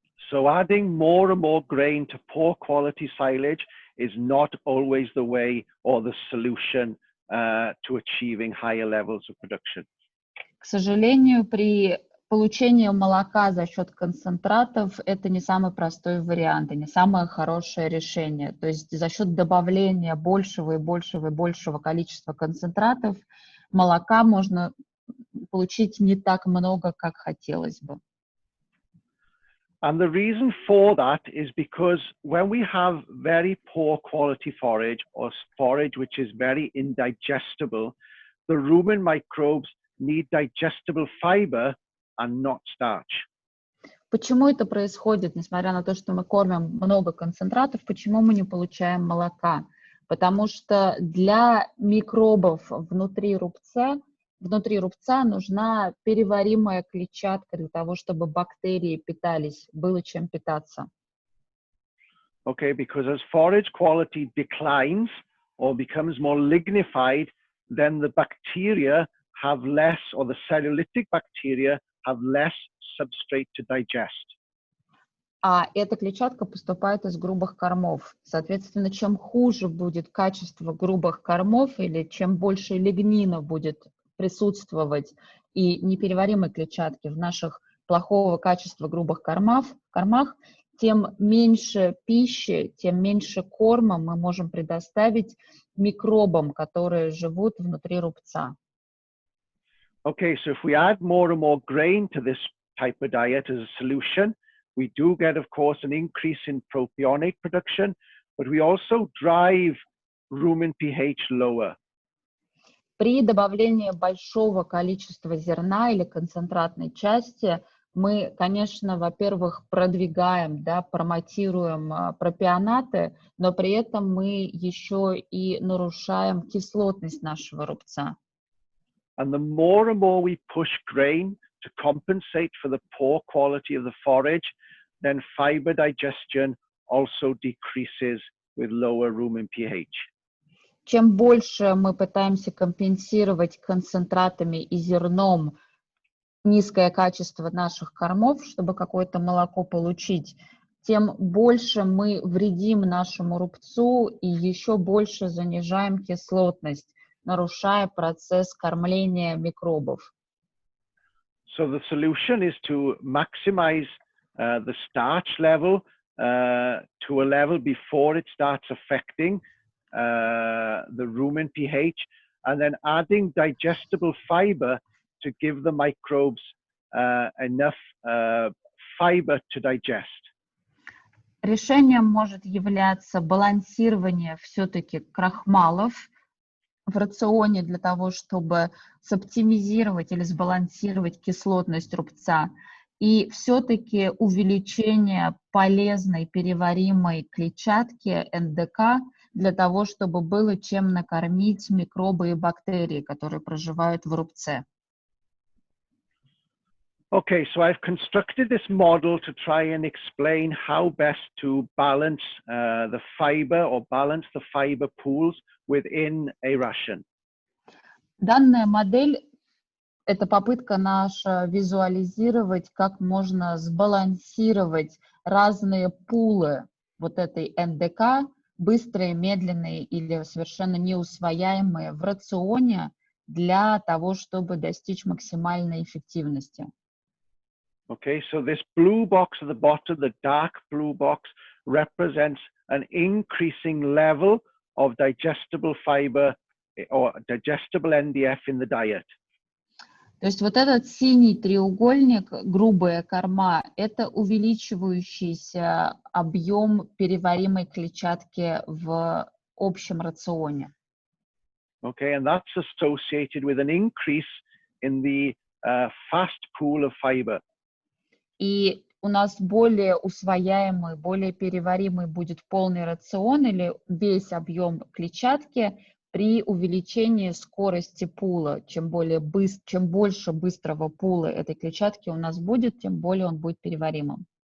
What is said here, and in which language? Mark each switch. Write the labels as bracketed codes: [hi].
[en] So adding more and more grain to poor quality silage is not always the way or the solution to achieving higher levels of production. [ru] К сожалению, при получении молока за счет концентратов это не самый простой вариант и не самое хорошее решение. То есть за счет добавления большего и большего и большего количества концентратов молока можно получить не так много, как хотелось бы. [en] And the reason for that is because when we have very poor quality forage or forage which is very indigestible, the rumen microbes need digestible fiber and not starch. [ru] Почему это происходит, несмотря на то, что мы кормим много концентратов, почему мы не получаем молока? Потому что для микробов внутри рубца нужна переваримая клетчатка для того, чтобы бактерии питались, было чем питаться. [en] Okay, because as forage quality declines or becomes more lignified, then the bacteria have less, or the cellulitic bacteria have less substrate to digest. [ru] А эта клетчатка поступает из грубых кормов. Соответственно, чем хуже будет качество грубых кормов или чем больше лигнина будет присутствовать и непереваримой клетчатки в наших плохого качества грубых кормах, тем меньше пищи, тем меньше корма мы можем предоставить микробам, которые живут внутри рубца. [en] Okay, so if we add more and more grain to this type of diet as a solution, we do get, of course, an increase in propionic production, but we also drive rumen pH lower. [ru] При добавлении большого количества зерна или концентратной части мы, конечно, во-первых, продвигаем, промотируем пропионаты, но при этом мы еще и нарушаем кислотность нашего рубца. [en] And the more and more we push grain to compensate for the poor quality of the forage, then fiber digestion also decreases with lower rumen pH. [ru] чем больше мы пытаемся компенсировать концентратами и зерном низкое качество наших кормов, чтобы какое-то молоко получить, тем больше мы вредим нашему рубцу и еще больше занижаем кислотность, нарушая процесс кормления микробов. [en] So the solution is to maximize the starch level to a level before it starts affecting the rumen pH, and then adding digestible fiber to give the microbes enough fiber to digest. [ru] Решением может являться балансирование все-таки крахмалов в рационе для того, чтобы соптимизировать или сбалансировать кислотность рубца, и все-таки увеличение полезной переваримой клетчатки НДК для того, чтобы было чем накормить микробы и бактерии, которые проживают в рубце. [en] Okay, so I've constructed this model to try and explain how best to balance the fiber or balance the fiber pools within a ration. [ru] Данная модель – это попытка наша визуализировать, как можно сбалансировать разные пулы вот этой НДК, быстрые, медленные или совершенно неусвояемые в рационе для того, чтобы достичь максимальной эффективности. [en] Okay, so this blue box at the bottom, the dark blue box, represents an increasing level of digestible fiber or digestible NDF in the diet. [ru] То есть вот этот синий треугольник, грубая корма, это увеличивающийся объем переваримой клетчатки в общем рационе. [en] Okay, and that's associated with an increase in the fast pool of fiber. [ru] И у нас более усвояемый, более переваримый будет полный рацион или весь объем клетчатки при увеличении скорости пула. Чем больше быстрого пула этой клетчатки у нас будет, тем более он будет переваримым.